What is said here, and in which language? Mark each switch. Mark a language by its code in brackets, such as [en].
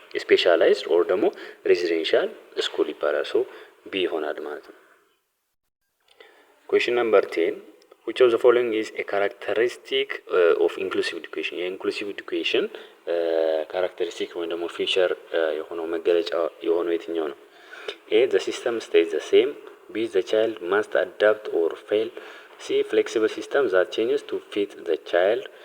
[am] ስፔሻላይዝድ ኦር ደግሞ ሬዚደንሻል ስኩል ይባላል። ሶ ቢ ይሆናል ማለት ነው። [en] Question number 10. Which of the following is a characteristic of inclusive education? [am] የኢንክሉሲቭ ኤዱኬሽን ካራክተሪስቲክ ወይም ደግሞ ፊቸር የሆነው መገለጫ የሆነው የትኛው ነው? [en] A. The system stays the same. B. The child must adapt or fail. C. Flexible system that changes to fit the child.